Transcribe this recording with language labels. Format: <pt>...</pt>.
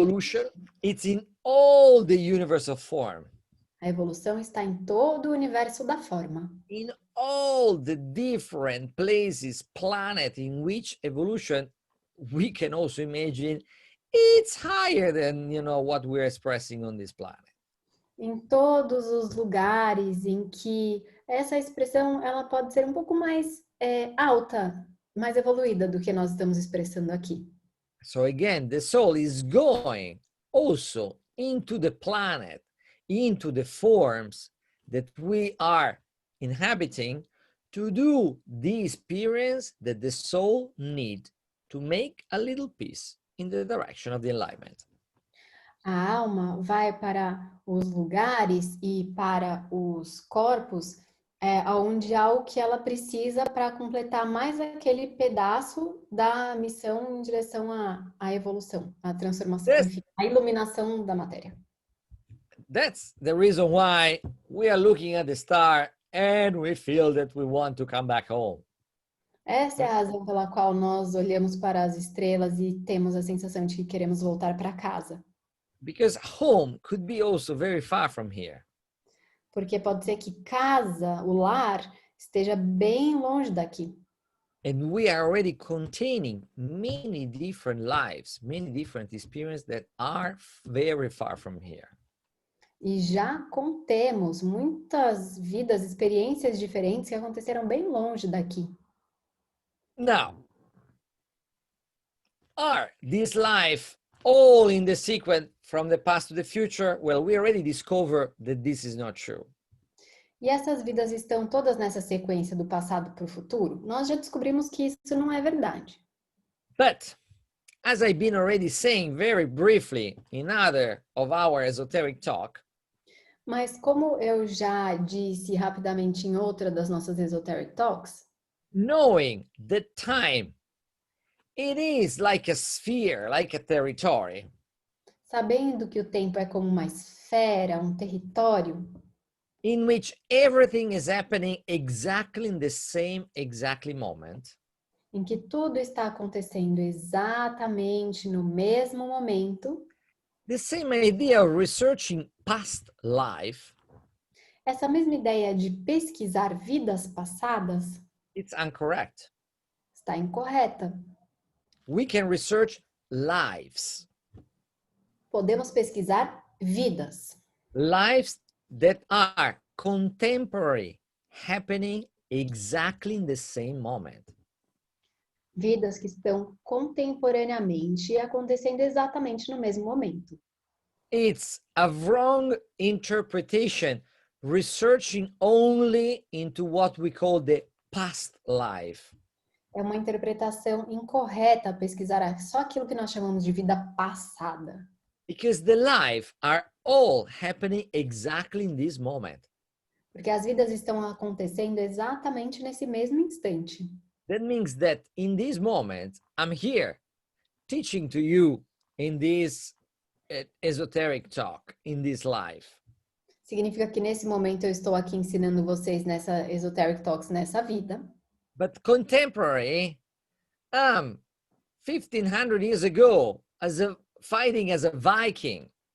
<en>evolution, it's in all the universal form.</en> <pt>A evolução está em todo o universo da forma.</pt> <en>In all the different places, planet in which evolution, we can also imagine it's higher than, what we're expressing on this planet.</en> <pt>Em todos os lugares em que essa expressão ela pode ser um pouco mais alta, mais evoluída do que nós estamos expressando aqui.</pt> <en>So again, the soul is going also into the planet, into the forms that we are inhabiting to do the experience that the soul need to make a little piece in the direction of the enlightenment.</en> <pt>A alma vai para os lugares e para os corpos onde há o que ela precisa para completar mais aquele pedaço da missão em direção à evolução, à transformação, enfim, à iluminação da matéria.</pt> <en>That's the reason why we are looking at the star and we feel that we want to come back home.</en> <pt>Essa é a razão pela qual nós olhamos para as estrelas e temos a sensação de que queremos voltar para casa.</pt> <en>Because home could be also very far from here.</en> <pt>Porque pode ser que casa, o lar, esteja bem longe daqui.</pt> <en>And we are already containing many different lives, many different experiences that are very far from here.</en> <pt>E já contemos muitas vidas, experiências diferentes que aconteceram bem longe daqui.</pt> <en>Now, are this life all in the sequence from the past to the future? Well, we already discovered that this is not true.</en> <pt>E essas vidas estão todas nessa sequência do passado para o futuro? Nós já descobrimos que isso não é verdade.</pt> <en>But, as I've been already saying very briefly in other of our esoteric talk,</en> <pt>mas como eu já disse rapidamente em outra das nossas Esoteric Talks,</pt> <en>knowing that time, it is like a sphere, like a territory.</en> <pt>Sabendo que o tempo é como uma esfera, um território,</pt> <en>in which everything is happening exactly in the same exactly moment,</en> <pt>em que tudo está acontecendo exatamente no mesmo momento,</pt> <en>the same idea of researching past life,</en> <pt>essa mesma ideia de pesquisar vidas passadas</pt> <en>it's incorrect.</en> <pt>está incorreta.</pt> <en>We can research lives.</en> <pt>Podemos pesquisar vidas.</pt> <en>Lives that are contemporary, happening exactly in the same moment.</en> <pt>Vidas que estão contemporaneamente acontecendo exatamente no mesmo momento.</pt> <en>It's a wrong interpretation, researching only into what we call the past life.</en> <pt>É uma interpretação incorreta pesquisar só aquilo que nós chamamos de vida passada.</pt> <en>Because the life are all happening exactly in this moment.</en> <pt>Porque as vidas estão acontecendo exatamente nesse mesmo instante.</pt> <en>That means that in this moment, I'm here teaching to you in this esoteric talk, in this life.</en> <pt>Significa que nesse momento eu estou aqui ensinando vocês nessa Esoteric Talks, nessa vida.</pt> <en>But contemporary, 1500 years ago, fighting as a Viking.</en>